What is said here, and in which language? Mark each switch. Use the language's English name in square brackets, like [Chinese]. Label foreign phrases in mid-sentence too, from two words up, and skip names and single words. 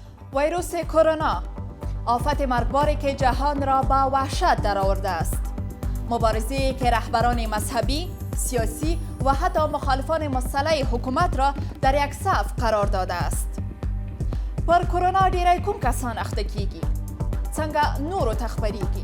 [Persian] ویروس کرونا، آفت مرگباری که جهان را به وحشت درآورده است. مبارزه‌ای که رهبران مذهبی، سیاسی و حتی مخالفان مسلح حکومت را در یک صف قرار داده است. [Pashto] پر کرونا ډیری کوم کسان اخته کیږي؟ څنګه نورو ته خپریږي؟